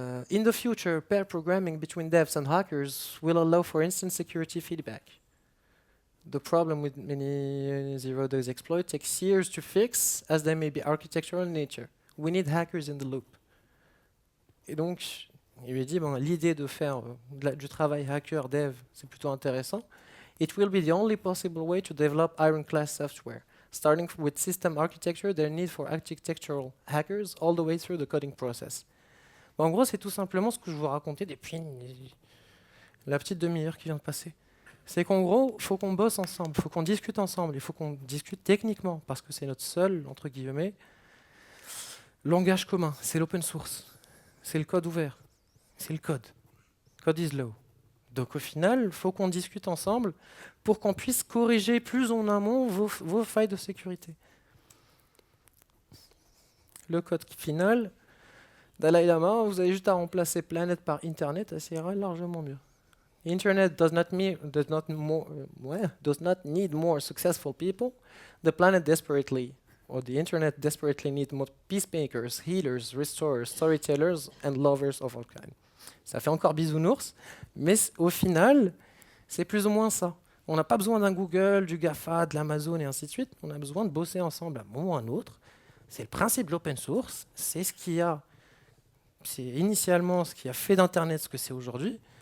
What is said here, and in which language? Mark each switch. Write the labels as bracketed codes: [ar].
[en] In the future, pair programming between devs and hackers will allow for instant security feedback. The problem with many zero-days exploits takes years to fix, as they may be architectural in nature. We need hackers in the loop. [fr] Et donc, il lui dit, l'idée de faire du travail hacker dev, c'est plutôt intéressant. [en] It will be the only possible way to develop ironclad software. Starting with system architecture, their need for architectural hackers all the way through the coding process. [fr] En gros, c'est tout simplement ce que je vous racontais depuis la petite demi-heure qui vient de passer. C'est qu'en gros, il faut qu'on bosse ensemble, il faut qu'on discute ensemble, il faut qu'on discute techniquement, parce que c'est notre seul, entre guillemets, langage commun, c'est l'open source, c'est le code ouvert, c'est le code. [en] Code is law. [fr] Donc au final, il faut qu'on discute ensemble pour qu'on puisse corriger plus en amont vos failles de sécurité. Le code final, Dalai Lama, vous avez juste à remplacer Planet par Internet, ça ira largement mieux. [en] Internet does not need more successful people. The planet desperately, or the Internet desperately needs more peacemakers, healers, restorers, storytellers, and lovers of all kinds. [fr] Ça fait encore bisounours, mais au final, c'est plus ou moins ça. On n'a pas besoin d'un Google, du GAFA, de l'Amazon et ainsi de suite. On a besoin de bosser ensemble à un moment ou à un autre. C'est le principe de l'open source. C'est initialement ce qui a fait d'Internet ce que c'est aujourd'hui.